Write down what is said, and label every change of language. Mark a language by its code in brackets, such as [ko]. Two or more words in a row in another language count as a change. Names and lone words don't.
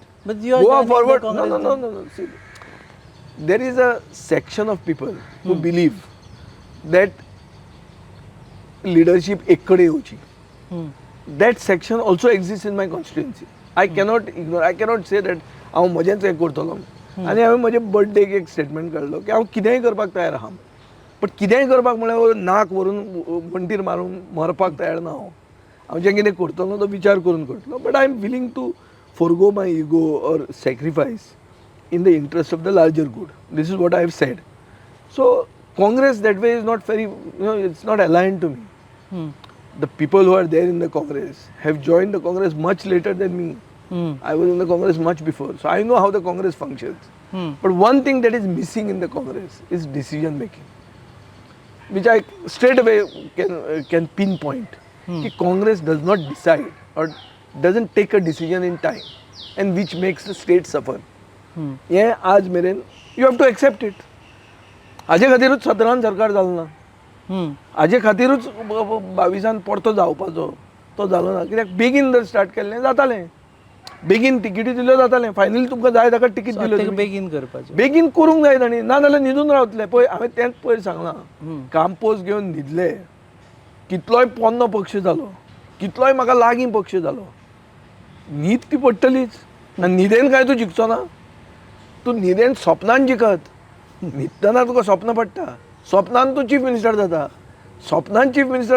[en] But you are Goa joining the Forward. Congress. No. See, there is a section of people who believe that leadership [kok] ekkade hochi. [en] That section also exists in my constituency. I cannot ignore. I cannot say that [kok] हांव म्हजेंच हें करतलो आनी हांवें म्हजे बर्थडेक एक स्टेटमेंट काडलो की हांव कितेंय करपाक तयार आहा बट कितेंय करपाक म्हळ्यार नाक व्हरून वंटीर मारून मरपाक तयार ना हांव जें कितें करतलो तो विचार करून करतलो [en] but I am willing to forgo my ego or sacrifice in the interest of the larger good. This is what I have said. So Congress that way is not very, it's not aligned to me. The people who are there in the Congress have joined the Congress much later than me. I was in the Congress much before, so I know how the Congress functions. But one thing that is missing in the Congress is decision making, which I straight away can pinpoint. Ki Congress does not decide or doesn't take a decision in time, and which makes the state suffer. Yeah, [kok] आज मेरेन [en] you have to accept it. [kok] हाजे खातीरूच 17 सरकार जालो ना. हाजे खातीरूच 22 परतो जावपाचो तो जालो ना कित्याक बेगीन जर स्टार्ट केल्लें जातालें बेगीन तिकीटी दिल्यो जातालें फायनली तुमकां जाय ताका तिकीट दिल्यो बेगीन करपाचें बेगीन करूंक जाय तांणी ना जाल्यार न्हिदून रावतले पळय हांवें तेंच पयर सांगलां काम पोस्ट घेवन न्हिदले कितलोय पोन्नो पक्ष जालो कितलोय म्हाका लागीं पक्ष जालो न्हीद ती पडटलीच आनी न्हिदेन काय तूं जिखचो ना तूं न्हिदेन स्वप्नान जिखत न्हिदतना तुका स्वप्न पडटा स्वप्नान तूं [en] chief minister [kok] जाता स्वप्नान [en] chief minister